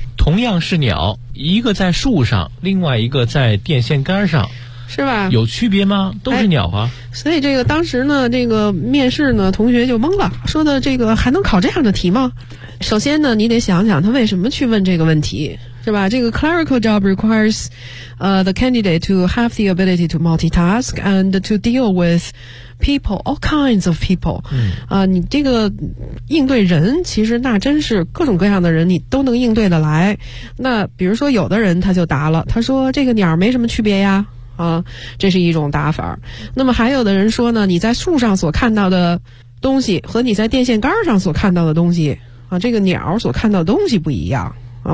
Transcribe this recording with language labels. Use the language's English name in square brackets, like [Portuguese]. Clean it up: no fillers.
[Chinese] 同样是鸟，一个在树上，另外一个在电线杆上，是吧？有区别吗？都是鸟啊。哎，所以这个当时呢，这个面试呢，同学就懵了，说的这个还能考这样的题吗？首先呢，你得想想他为什么去问这个问题，是吧？这个 [English] clerical job requires the candidate to have the ability to multitask and to deal with people, all kinds of people. [Chinese] 你这个应对人，其实那真是各种各样的人你都能应对得来。那比如说有的人他就答了，他说这个鸟没什么区别呀。这是一种答法。那么还有的人说呢，你在树上所看到的东西和你在电线杆上所看到的东西啊，这个鸟所看到的东西不一样啊。